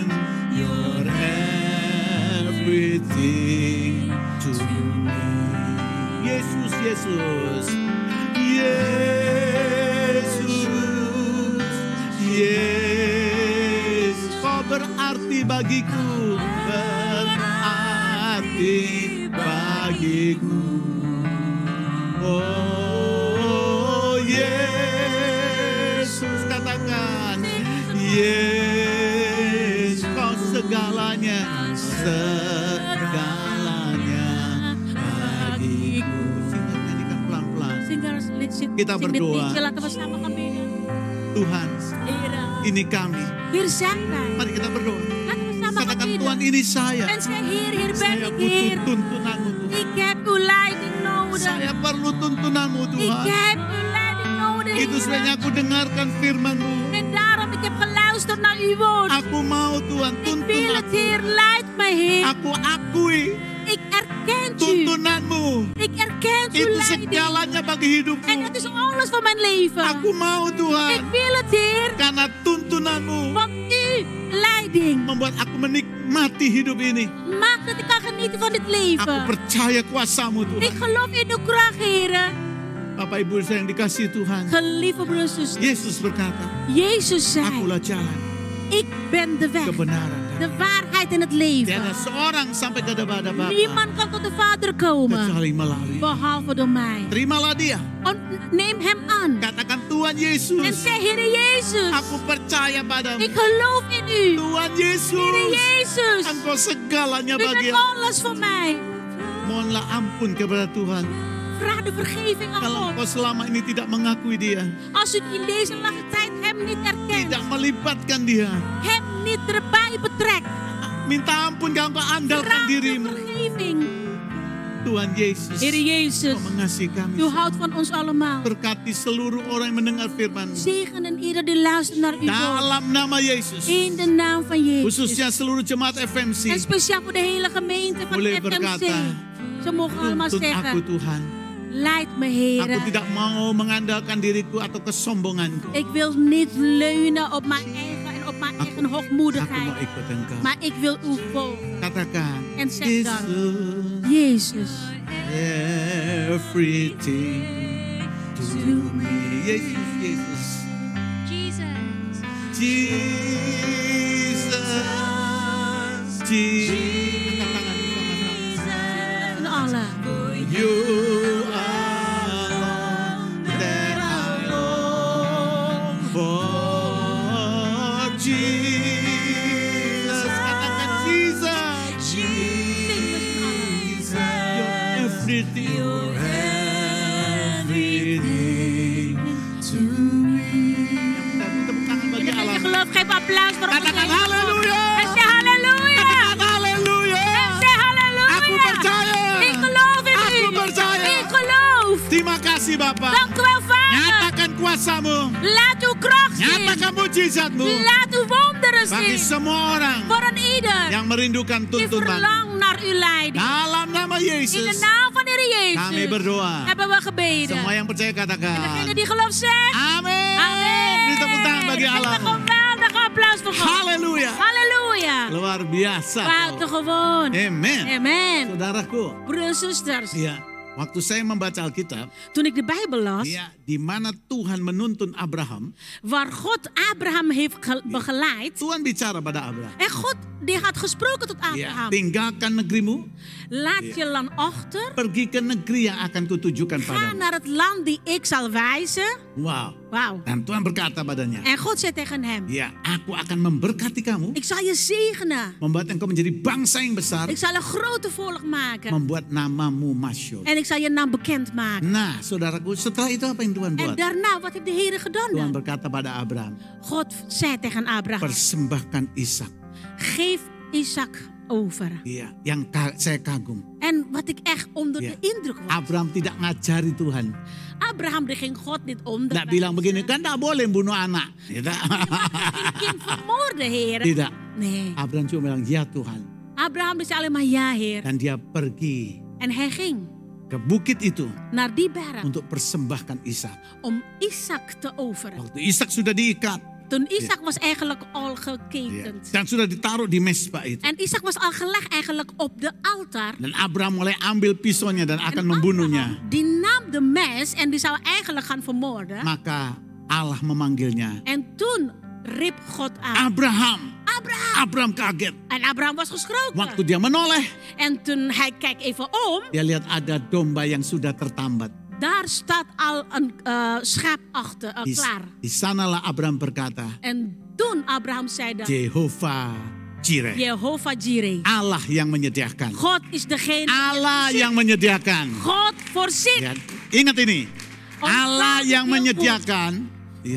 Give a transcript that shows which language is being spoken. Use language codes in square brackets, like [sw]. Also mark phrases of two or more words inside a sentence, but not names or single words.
[en] You're everything to me, [id] Yesus, Yesus, Yesus, Yesus, kau berarti bagiku, berarti bagiku. Oh Yesus, katakan Yesus, kau segalanya, segalanya bagiku. Singkat nyanyikan pelan-pelan. Kita berdoa. Tuhan, ini kami. [nl] Hier zijn wij. [id] Mari kita berdoa. [nl] Laten we samen gaan [id] Katakan [nl] bidden. [id] Tuhan, ini saya. [nl] En zeg, Heer, hier ben [id] Saya [nl] ik, [id] butuh [nl] Heer. [id] tuntunanmu Tuhan. [nl] Ik heb uw leiding nodig. [id] Saya perlu tuntunanmu [nl] Ik [id] Tuhan. [nl] heb uw leiding nodig, [id] Itu sebabnya [nl] Heer. [id] aku dengarkan firman-Mu. [nl] En daarom, ik heb geluisterd naar uw woord. [id] Aku mau Tuhan, [nl] Ik [id] tuntun [nl] wil het, [id] aku. [nl] Heer, leid mij, Heer. [id] Aku akui [nl] Ik erken u. [id] tuntunanmu. [nl] Ik erken uw [id] Itu [nl] leiding. [id] segalanya bagi [nl] En [id] hidupku. [nl] dat is alles voor mijn leven. [id] Aku mau [nl] Ik [id] Tuhan, [nl] wil het, Heer. [id] karena tuntunanmu [nl] Want uw leiding [id] membuat aku menikmati hidup ini. [nl] maakt dat ik kan genieten van dit [id] Aku [nl] leven. [id] percaya kuasa-Mu [nl] Ik [id] Tuhan. [nl] geloof in uw kracht, Heer. [id] Bapak Ibu saya yang dikasihi Tuhan. [nl] Geliefde broers en zusters. [id] Yesus berkata, [nl] Jezus zei, [id] akulah jalan, [nl] ik ben de weg, [id] kebenaran. [nl] de waarheid en het leven. [id] Tiada seorang sampai kepada Bapa [nl] Niemand kan tot de Vader komen, [id] kecuali melalui. [nl] behalve door mij. [id] Terimalah dia. [nl] Neem hem aan. [id] Katakan Tuhan [nl] En [id] Yesus, [nl] zeg, Heer Jezus, [id] aku percaya padamu. [nl] ik geloof in u. [id] Tuhan [nl] Heer [id] Yesus, [nl] Jezus, [id] Engkau segalanya [nl] u [id] bagi [nl] bent [id] aku. [nl] alles voor mij. [id] Mohonlah ampun kepada Tuhan. [nl] Vraag de vergeving aan [id] Kalau [nl] God. [id] engkau selama ini tidak mengakui dia, [nl] Als u in deze lange tijd hem niet erkent, [id] tidak melibatkan dia, [nl] hem niet erbij betrekt, [id] minta ampun kalau engkau andalkan [nl] vraag de [id] dirimu. [nl] vergeving. [id] Tuhan Yesus, [nl] Heer Jezus, [id] Engkau mengasihi kami. [nl] u houdt van ons allemaal. [id] Berkati seluruh orang yang mendengar firman-Mu. [nl] Zegen en ieder die luistert naar uw woord. [id] Dalam nama Yesus. [nl] In de naam van Jezus. [id] Khususnya seluruh jemaat FMC. [nl] En speciaal voor de hele gemeente van [id] Boleh [nl] FMC. [id] berkata, [nl] Ze mogen allemaal [id] Tuntun aku [nl] zeggen, [id] Tuhan. [nl] leid me [id] Aku [nl] Heer. [id] tidak mau mengandalkan diriku atau kesombonganku. [nl] Ik wil niet leunen op mijn eigen en op mijn eigen [id] Aku mau [nl] hoogmoedigheid. [id] ikut Engkau. [nl] Maar ik wil u volgen. [id] Katakan, [nl] En zeg dan, [id] Yesus, [nl] Jezus, [en] everything to me. [id] Yesus, Yesus. [en] Jesus. Jesus, Jesus. [id] Angkat tangan sama-sama. [nl] en Allah. [en] You alone that I long for, Jesus. [id] Katakan Jesus, Jesus. [en] You're everything, you're everything to me. [id] Beri tepuk tangan bagi [nl] En als je [id] Allah. [nl] gelooft, geef applaus voor ons. [id] Katakan haleluya. [nl] En zeg halleluja. [id] Katakan haleluya. [nl] En zeg halleluja. [id] Aku percaya. [nl] Ik geloof in [id] Aku [nl] u. [id] percaya. [nl] Ik geloof. [id] Terima kasih Bapak. [nl] Dank u wel, Vader. [id] Nyatakan kuasa-Mu. [nl] Laat uw kracht zien. [id] Nyatakan mujizat-Mu [nl] Laat uw wonderen [id] bagi [nl] zien. [id] semua orang [nl] Voor een ieder [id] yang merindukan [nl] die [id] tuntunan. [nl] verlangt naar uw leiding. [id] Dalam nama [nl] In de [id] Yesus, [nl] naam van de Heer [id] kami [nl] Jezus [id] berdoa. [nl] hebben we gebeden. [id] Semua yang percaya [nl] En degene [id] katakan. [nl] die gelooft zegt, [id] Amin. [nl] amen. [id] Beri tepuk tangan bagi [nl] Geef [id] Allah. [nl] een geweldige applaus. applaus voor God. [id] Haleluya. [nl] Halleluja. [id] Luar biasa. [nl] Buitengewoon. [id] Amen. [nl] Amen. [id] Saudaraku, [nl] Broeders en zusters, [id] ya, waktu saya membaca Alkitab, [nl] toen ik de Bijbel las, [id] ya, di mana Tuhan menuntun Abraham, [nl] waar God Abraham heeft begeleid. [id] Tuhan bicara pada Abraham. [nl] En God die had gesproken tot [id] Ya, [nl] Abraham. [id] tinggalkan negerimu, [nl] Laat je land achter. [id] pergi ke negeri yang akan kutujukan [nl] Ga [id] padamu. [nl] naar het land die ik zal wijzen. [id] Wow. [nl] Wauw. [id] Dan Tuhan berkata padanya, [nl] En God zei tegen hem, [id] ya, aku akan memberkati kamu, [nl] ik zal je zegenen. [id] membuat engkau menjadi bangsa yang besar, [nl] Ik zal een grote volk maken. [id] membuat namamu masyhur. [nl] En ik zal je naam bekend maken. [id] Nah, saudaraku, setelah itu apa yang Tuhan [nl] En [id] buat? [nl] daarna, wat heeft de Heer gedaan [id] Tuhan [nl] dan? [id] berkata pada Abraham, [nl] God zei tegen Abraham, [id] persembahkan Ishak. [nl] geef Isaac over. [id] Iya, yang saya kagum. [nl] En wat ik echt onder de indruk was. [id] Abraham tidak ngajari Tuhan. [nl] Abraham die ging God niet [id] Tidak [nl] onderwijzen. [id] bilang begini, kan tidak boleh bunuh anak. Tidak. [nl] Geen kind vermoorden, Heer. [id] Tidak. [nl] Nee. [id] Abraham cuma bilang, ya Tuhan. [nl] Abraham die zei alleen maar ja, Heer. [id] Dan dia pergi [nl] En hij ging [id] ke bukit itu [nl] naar die berg [id] untuk persembahkan Ishak. [nl] om Isaac te overen. [id] Waktu Ishak sudah diikat, [nl] Toen Isaac was eigenlijk al [id] ya, [nl] geketend. [id] dan sudah ditaruh di mesbah itu. [nl] En Isaac was al gelegd eigenlijk op de altaar. [id] Dan Abraham mulai ambil pisaunya dan akan [nl] En [id] membunuhnya. [nl] Abraham, die nam de mes en die zou eigenlijk gaan vermoorden. [id] Maka Allah memanggilnya. [nl] En toen riep God aan. [id] Abraham. [nl] Abraham. [id] Abraham kaget. [nl] En Abraham was geschrokken. [id] Waktu dia menoleh, [nl] En toen hij kijkt even om. [id] dia lihat ada domba yang sudah tertambat. [nl] Daar staat al een schaap achter, klaar. [id] Di sanalah Abraham berkata, [nl] En toen Abraham zei dat. [id] Jehovah Jireh. [nl] Jehovah Jireh. [id] Allah yang menyediakan. [nl] God is degene [id] Allah [nl] die [id] yang menyediakan. [nl] God voorziet. [id] Ya, ingat ini. Allah yang menyediakan, ya,